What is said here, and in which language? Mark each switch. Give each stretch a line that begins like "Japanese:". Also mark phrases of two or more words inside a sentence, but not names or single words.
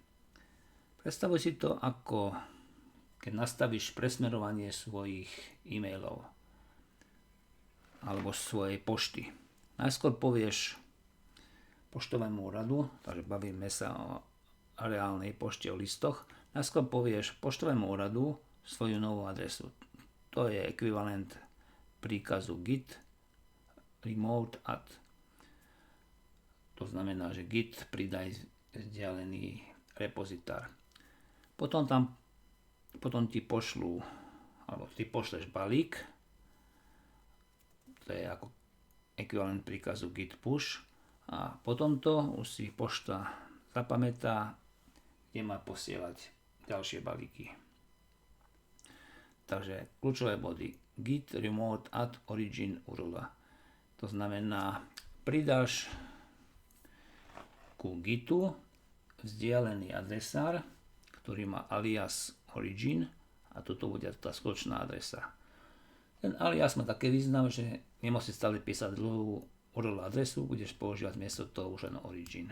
Slovak: Predstavuj si to ako keď nastavíš presmerovanie svojich e-mailov alebo svojej pošty. Najskôr povieš poštovému úradu, takže bavíme sa o reálnej pošte, o listoch. Najskôr povieš poštovému úradu svoju novú adresu. To je ekvivalent príkazu
English: git remote add.
Slovak: To znamená, že git pridaj vzdialený repozitár. Potom ti pošlú, alebo ty pošleš balík, to je ako ekvivalent príkazu git push, a potom to už si pošta zapamätá, kde má posielať ďalšie balíky. Takže kľúčové body:
English: git remote add origin URL.
Slovak: To znamená, pridáš ku Gitu vzdialený adresár, ktorý má alias origin, a toto bude tá skutočná adresa. Ten alias má také význam, že nemusíš stále písať dlhú URL adresu, budeš používať miesto toho už len origin.